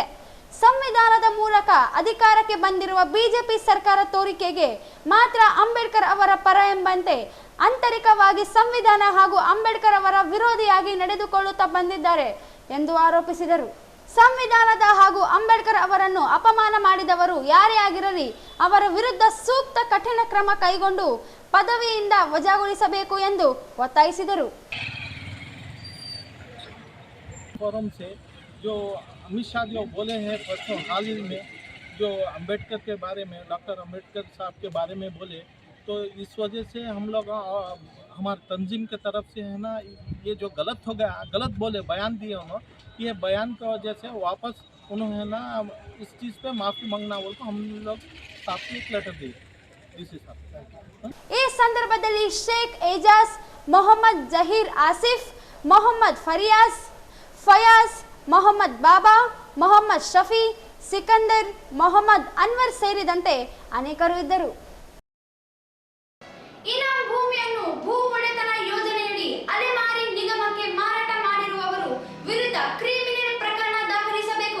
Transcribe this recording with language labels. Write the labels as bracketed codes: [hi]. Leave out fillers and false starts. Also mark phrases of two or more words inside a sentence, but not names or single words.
[kn] ಸಂವಿಧಾನದ ಮೂಲಕ ಅಧಿಕಾರಕ್ಕೆ ಬಂದಿರುವ ಬಿಜೆಪಿ ಸರ್ಕಾರ ತೋರಿಕೆಗೆ ಮಾತ್ರ ಅಂಬೇಡ್ಕರ್ ಅವರ ಪರ ಎಂಬಂತೆ ಆಂತರಿಕವಾಗಿ ಸಂವಿಧಾನ ಹಾಗೂ ಅಂಬೇಡ್ಕರ್ ಅವರ ವಿರೋಧಿಯಾಗಿ ನಡೆದುಕೊಳ್ಳುತ್ತಾ ಬಂದಿದ್ದಾರೆ ಎಂದು ಆರೋಪಿಸಿದರು. ಸಂವಿಧಾನದ ಹಾಗೂ ಅಂಬೇಡ್ಕರ್ ಅವರನ್ನು ಅಪಮಾನ ಮಾಡಿದವರು ಯಾರೇ ಆಗಿರಲಿ ಅವರ ವಿರುದ್ಧ ಸೂಕ್ತ ಕಠಿಣ ಕ್ರಮ ಕೈಗೊಂಡು ಪದವಿಯಿಂದ ವಜಾಗೊಳಿಸಬೇಕು ಎಂದು ಒತ್ತಾಯಿಸಿದರು. [hi] फोरम से जो अमित शाह जो बोले हैं परसों हाल ही में जो अंबेडकर के बारे में, डॉक्टर अंबेडकर साहब के बारे में बोले, तो इस वजह से हम लोग हमारे तंजीम के तरफ से है ना ये जो गलत हो गया, गलत बोले बयान दिए उन्होंने, ये बयान की वजह से वापस उन्होंने ना इस चीज़ पे माफ़ी मांगना बोल तो हम लोग साथ एक लेटर दिए इस हिसाब। [kn] ಈ ಸಂದರ್ಭದಲ್ಲಿ ಶೇಖ್ ಏಜಾಜ್, ಮೊಹಮ್ಮದ್ ಜಹೀರ್ ಆಸಿಫ್, ಮೊಹಮ್ಮದ್ ಫಯಾಜ್, ಮೊಹಮ್ಮದ್ ಬಾಬಾ, ಮೊಹಮ್ಮದ್ ಶಫಿ, ಸಿಕಂದರ್, ಮೊಹಮ್ಮದ್ ಅನ್ವರ್ ಸೇರಿದಂತೆ ಅನೇಕರು ಇದ್ದರು. ಇನಾಮ್ ಭೂಮಿಯನ್ನು ಭೂ ಒಡೆತನ ಯೋಜನೆಯಡಿ ಅಲೆಮಾರಿ ನಿಗಮಕ್ಕೆ ಮಾರಾಟ ಮಾಡಿರುವವರು ವಿರುದ್ಧ ಕ್ರಿಮಿನಲ್ ಪ್ರಕರಣ ದಾಖಲಿಸಬೇಕು.